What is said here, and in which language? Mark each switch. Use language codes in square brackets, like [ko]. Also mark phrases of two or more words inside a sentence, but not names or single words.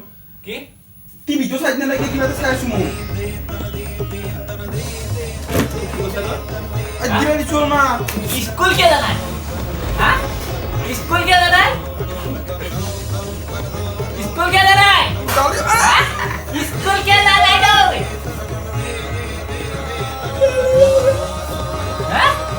[as] কি? টিভিটো সাইড না লাগে কিবা এটা চাই আছো মই। আজি চল মা। [hi] स्कूल के जाना? हाँ? स्कूल के जाना? स्कूल के जाना? स्कूल के जाना तो? হ্যাঁ?